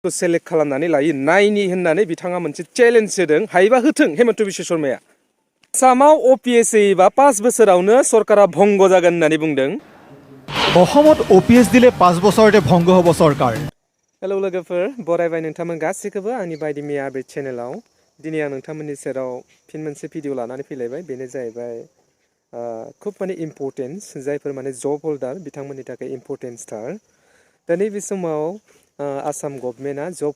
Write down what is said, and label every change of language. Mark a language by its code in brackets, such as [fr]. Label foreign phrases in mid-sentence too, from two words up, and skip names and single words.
[brx] सेलेक्ट खालामनानै लायो नायनि होननानै बिथाङा मोनसे चेलेन्ज होदों हायोबा होथों हेमन्त बिश्व शर्माया आसामाव अपिएस होयोबा 5 बोसोरावनो सरकारा भंग जागोन होननानै बुंदों [as] অসমত অপিএস দিলে 5 বছৰতে ভংগ হ'ব চৰকাৰ [brx] हेलौ लोगोफोर बरायबाय नोंथांमोन गासैखौबो आंनि बायदि मिया बे चेनेलाव दिनै आं नोंथांमोननि सेराव फिन मोनसे भिडिअ लानानै फैलायबाय बेनो जाहैबाय खूब माने इम्पोर्टेन्स जायफोर माने [en] job holder [brx] बिथांमोननि थाखाय इम्पोर्टेन्सथार दा नैबे समाव आसाम गभर्नमेन्टआ जब